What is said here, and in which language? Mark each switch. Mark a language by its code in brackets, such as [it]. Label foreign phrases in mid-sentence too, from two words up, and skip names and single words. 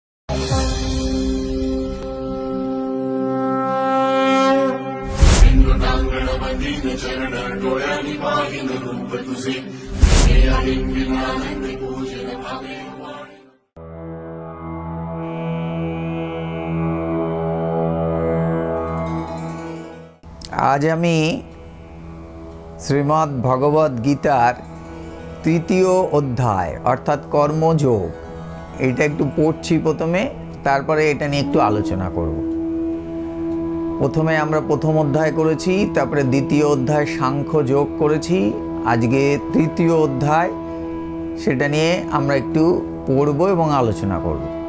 [mr] चरण डोळ्यांनी पाहिन रूप तुझे पूजन भावे। [bn] आज আমি শ্রীমদ্ ভগবদ গীতার তৃতীয় অধ্যায় অর্থাৎ কর্মযোগ এটা একটু পড়ছি প্রথমে, তারপরে এটা নিয়ে একটু আলোচনা করব। প্রথমে আমরা প্রথম অধ্যায় করেছি, তারপরে দ্বিতীয় অধ্যায় সাংখ্য যোগ করেছি, আজকে তৃতীয় অধ্যায়, সেটা নিয়ে আমরা একটু পড়ব এবং আলোচনা করব।